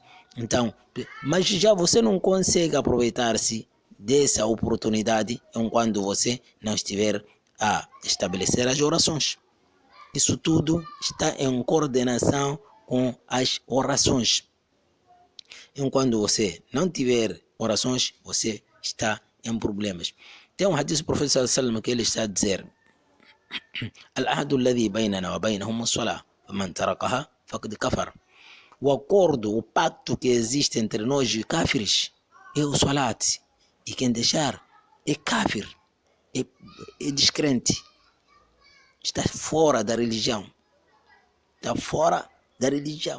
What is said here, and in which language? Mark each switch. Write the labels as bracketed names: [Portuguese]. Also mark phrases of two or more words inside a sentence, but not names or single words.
[Portuguese] Então, mas já você não consegue aproveitar-se dessa oportunidade enquanto você não estiver a estabelecer as orações. Isso tudo está em coordenação com as orações. Enquanto você não tiver orações, você está em problemas. Tem um hadith do professor Sallam que ele está a dizer: [Arabic] العهد الذي بيننا وبينهم الصلاة فمن تركها فقد كفر. [Portuguese] O acordo, o pacto que existe entre nós e kafirs é o salat. E quem deixar é kafir, é descrente. Está fora da religião. Está fora da religião.